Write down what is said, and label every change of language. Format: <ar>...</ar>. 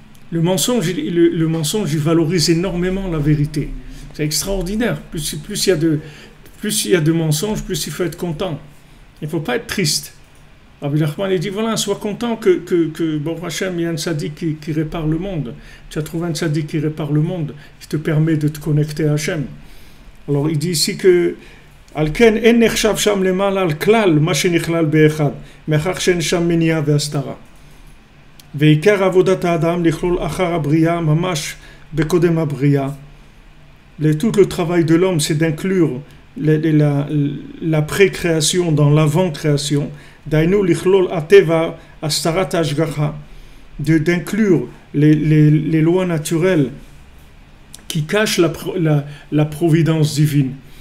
<fr>Le mensonge, il valorise énormément la vérité. C'est extraordinaire. Plus il y a de mensonges, plus il faut être content. Il ne faut pas être triste. Rabbi Nachman dit voilà, sois content que bon Hachem, il y a un tzaddik qui répare le monde. Tu as trouvé un tzaddik qui répare le monde, qui te permet de te connecter à Hachem. Alors il dit ici que</fr> <he>על כן אין נחשב שם למעלה על כלל מה שנכלל באחד, מאחר שאין שם מניעה והסתרה. ועיקר עבודת האדם לכלול אחר הבריאה ממש בקודם הבריאה.</he> <fr>Tout le travail de l'homme, c'est d'inclure la pré-création dans l'avant-création.</fr> <he>דהיינו לכלול הטבע, הסתרת ההשגחה,</he> <fr>d'inclure les lois naturelles qui cachent la providence divine.</fr>